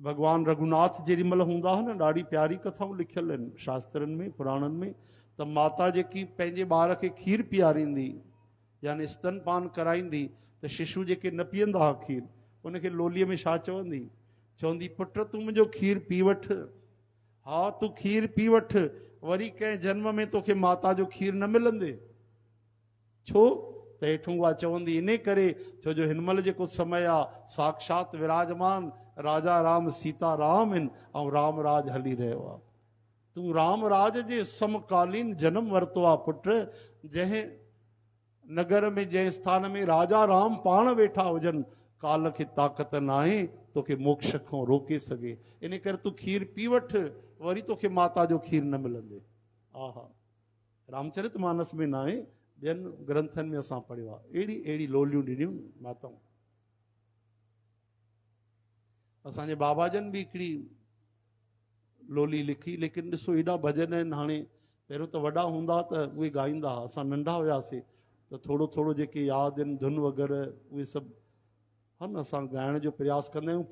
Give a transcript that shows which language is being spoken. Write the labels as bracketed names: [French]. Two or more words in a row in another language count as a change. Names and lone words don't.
[Sindhi] भगवान रघुनाथ जेॾी महिल हूंदा हुआ न, ॾाढी प्यारी कथाऊं लिखियल आहिनि शास्त्रनि में पुराणनि में, त माता जेकी पंहिंजे ॿार खे खीर पीआरींदी यानी स्तनपान कराईंदी, त शिशु जेके न पीअंदा हुआ खीर, उनखे लोलीअ में छा चवंदी? चवंदी, पुट तूं मुंहिंजो खीर पी वठि, हा तूं खीर पी वठि, वरी कंहिं जन्म में तोखे माता जो खीर न मिलंदे। छो त हेठूं उहा चवंदी इन करे, छो जो हिन महिल जेको समय आहे साक्षात विराजमान राजा राम सीता राम आहिनि ऐं राम राज हली रहियो आहे। तूं राम राज जे समकालीन जनम वरितो आहे पुट। जंहिं नगर में जंहिं स्थान में राजा राम पाण वेठा हुजनि, काल खे ताक़त न आहे तोखे मोक्ष खां रोके सघे। इन करे तूं खीर पी वठि, वरी तोखे माता जो खीर न मिलंदे। आहा, रामचरित मानस में न आहे, ॿियनि ग्रंथनि में असां पढ़ियो आहे। अहिड़ी अहिड़ी लोलियूं ॾिनियूं माताऊं। असांजे बाबाजन बि हिकिड़ी लोली लिखी, लेकिन ॾिसो एॾा भॼन आहिनि। हाणे पहिरियों त वॾा हूंदा त उहे ॻाईंदा हुआ, असां नंढा हुयासीं त थोरो थोरो जेके यादि आहिनि धुन वग़ैरह उहे सभु हा न असां ॻाइण जो प्रयास कंदा आहियूं।